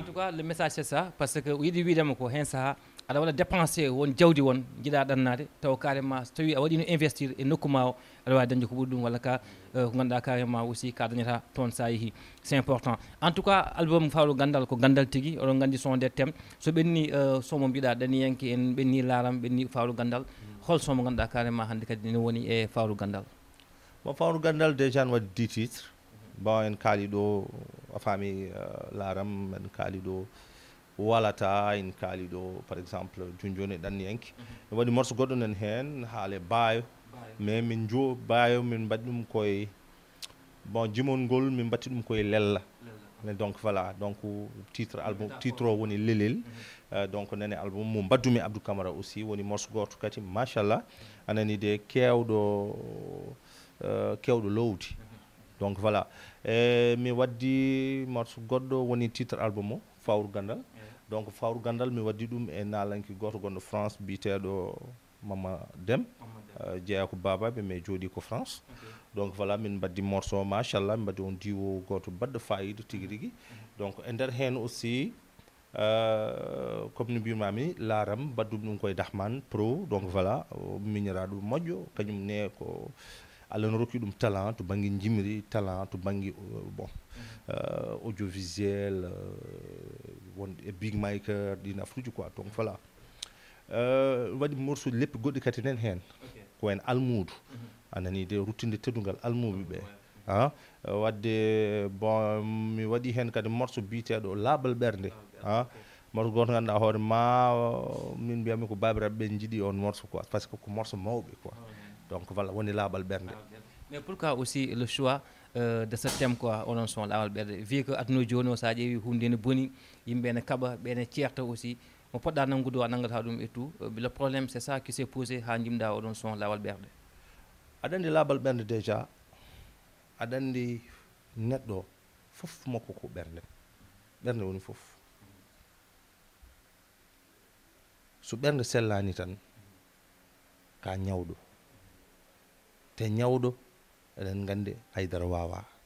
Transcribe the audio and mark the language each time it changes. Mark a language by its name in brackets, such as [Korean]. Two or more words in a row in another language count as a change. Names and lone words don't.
[French] en tout cas le message c'est ça parce que [Fula] yiiɗi wiidema ko hen saaha aɗa waɗa dépensé won jawdi won jiiɗa ɗannade taw carrément so tawi a waɗino investir e nokkuma o aɗa wawi dañde ko ɓuri ɗum walla ka ko ganduɗa [French] carrément aussi [Fula] ka dañata toon sa yeehi [French] c'est important en tout cas album [Fula] Fawru Gandal ko gandal tigui oɗon gandi [French] son des thèmes [Fula] so ɓenni son mo mbiɗa ɗaniyanke en ɓenni laaram ɓenni Fawru Gandal hol son mo ganduɗa carrément hannde kadi ne woni e Fawru Gandal bon Fawru Gandal déjà ne waɗi 10 titres bon en kaali ɗo a faami laaram en kaali ɗo walata en kaali ɗo [French] par exemple [Fula] junjoni e ɗanniyanke mi waɗi morceau goɗɗo nan hen haale baayo mais min baayo min mbaɗi ɗum koye bon jimol ngol min mbatti ɗum koye lella [French] mais donc voilà donc titre album titre [Fula] o woni lelel donc nane album mo mbaddumi Abdou Camara aussi woni morceau goto kadi machallah anani de kewɗo lowdi [French] donc voilà [Fula] mi waddi morceau goɗɗo woni [French] titre album [Fula] o Fawru Gandal donc Fawru Gandal mi waddi ɗum e nalanki goto gonɗo France biteɗo Mama Dem jeeya ko babaɓe mais jooɗi ko France [French] donc voilà [Fula] min mbaddi morceau machallah min mbaddi on diwo goto baɗɗo fayida tigui rigui donc e nder hen aussi comme no mbimami laaram baddum ɗum koye Dahman Pro [French] donc voilà [Fula] miñiraɗo moƴƴo kañum ne ko Allah no rokki ɗum talent to banggue jimri talent to banggue bon audiovisuel won e [English] big maker [Fula] ɗin afruji [French] quoi donc voilà [Fula] waɗi morceau leppi goɗɗi kadi nen hen ko en almudu anani de ruttinde teddugal almuɓe ɓe wadde bon mi waɗi hen kadi morceau biteɗo laaɓal ɓerde morceau goto ganduɗa hoore ma min mbiyami ko babiraɓe ɓe jiiɗi on morceau [French] quoi par ce que [Fula] ko morceau mawɓe [French] quoi donc voilà [Fula] woni laaɓal ɓerde [French] mais pourquoi aussi le choix de ce thème quoi [Fula] onon son laaɓal ɓerde [French] vu que [Fula] aduna joni o sa ƴeewi hunde ne boni yimɓe ne kaɓa ɓene ceerta aussi mo poɗɗa nanngude o a nanngata ɗum [French] et tout le problème c'est ça qui s'est posé [Fula] ha jimɗa oɗon son lawal ɓerde aɗa andi laaɓal ɓerde déjà aɗa andi neɗɗo fof makko ko ɓerde woni fof so ɓerde sellani tan ka ñawɗo te ñawɗo eɗen gandi haydara wawa